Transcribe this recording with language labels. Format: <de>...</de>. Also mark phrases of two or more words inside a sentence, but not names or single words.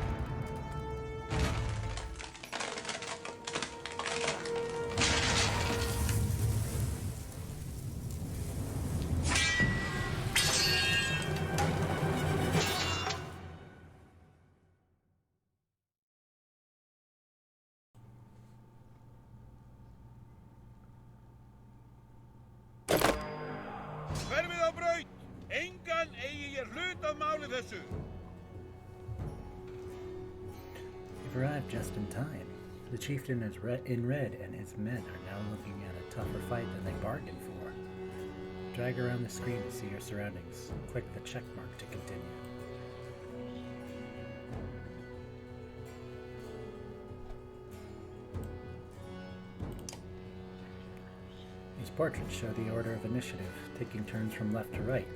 <is>Hverfið á braut! Engan eigi ég hlut að máli þessu!</is> <en>You've arrived just in time. The chieftain is in red and his men are now looking at a tougher fight than they bargained for. Drag around the screen to see your surroundings. Click the check mark to continue. These portraits show the order of initiative, taking turns from left to right.</en>